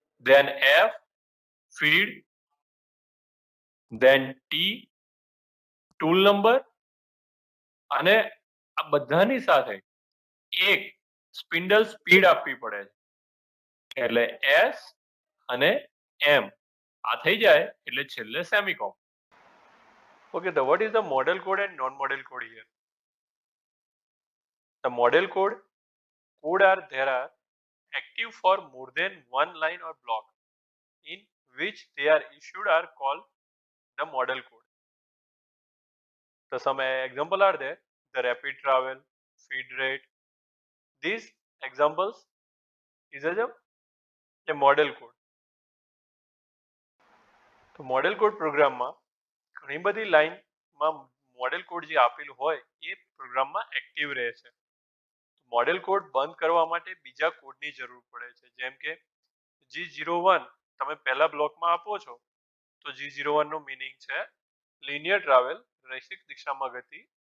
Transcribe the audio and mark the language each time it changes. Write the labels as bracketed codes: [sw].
[gu] Than F, feed, than T, tool number, અને આ બધાની સાથે એક સ્પિન્ડલ સ્પીડ આપવી પડે છે, એટલે S અને M. આ થઈ જાય એટલે છેલ્લે સેમિકોમ. [en] Okay, what is the model code and non-model code here? The model code there are active for more than one line or block in which they are issued are called the model code. So some example are there: the rapid travel, feed rate. These examples is a model code. [gu] તો model code પ્રોગ્રામમાં ઘણી બધી લાઈનમાં model code જે આપેલું હોય એ પ્રોગ્રામમાં active રહે છે. મોડેલ કોડ બંધ કરવા માટે બીજા કોડની જરૂર પડે છે, જેમ કે G01 તમે પહેલા બ્લોકમાં આપો છો તો G01 નો મીનિંગ છે લિનિયર ટ્રાવેલ, રૈખિક દિશામાં ગતિ.